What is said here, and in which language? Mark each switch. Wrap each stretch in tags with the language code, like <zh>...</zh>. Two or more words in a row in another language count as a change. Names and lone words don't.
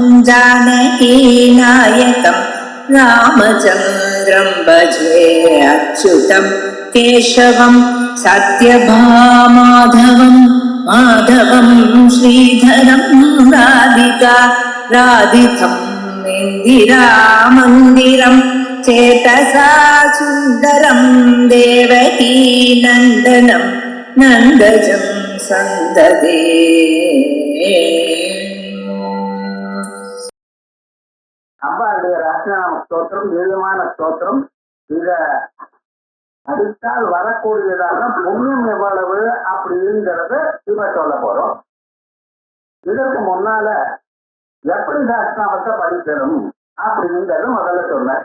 <sa>जानकीनायकं रामचन्द्रं भजे अच्युतं केशवं सत्यभामाधवं माधवं श्रीधरं राधिका राधितं इन्दिरामन्दिरं चेतसा सुन्दरं देवकी नन्दनं नन्दजं सन्ददे.</sa> <ta>அம்பாளுடைய ரத்னாம ஸ்தோத்திரம் நீளமான ஸ்தோத்திரம். இத படித்தால் வரக்கூடியதான புண்ணியம் எவ்வளவு அப்படிங்கிறத இப்ப சொல்ல போறோம். இதற்கு முன்னால எப்படி சாஸ்திராமத்தை படிக்கணும் அப்படிங்கிறது முதல்ல சொன்னேன்.</ta>